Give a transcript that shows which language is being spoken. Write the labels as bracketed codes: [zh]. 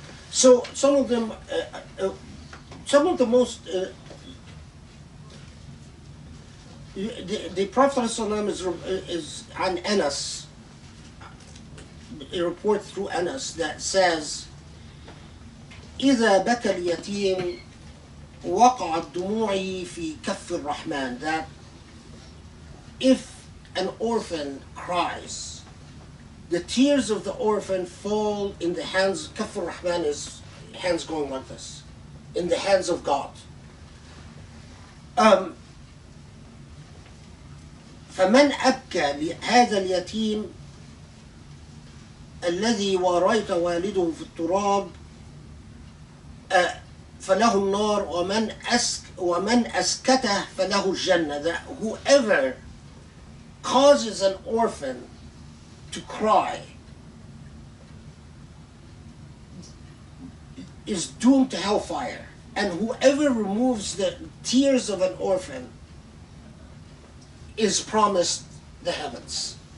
[en] So some of them, some of the most, the Prophet ﷺ is on Anas, a report through Anas that says, [ar] إذا بكى اليتيم وقعت دموعي في كف الرحمن, [en] that if an orphan cries, the tears of the orphan fall in the hands. Kaf al-Rahman is hands going like this, in the hands of God. [ar] فمن أبكى لهذا اليتيم الذي وريت والده في التراب فله النار ومن أسكته فله الجنة. [en] That whoever causes an orphan to cry is doomed to hellfire, and whoever removes the tears of an orphan is promised the heavens.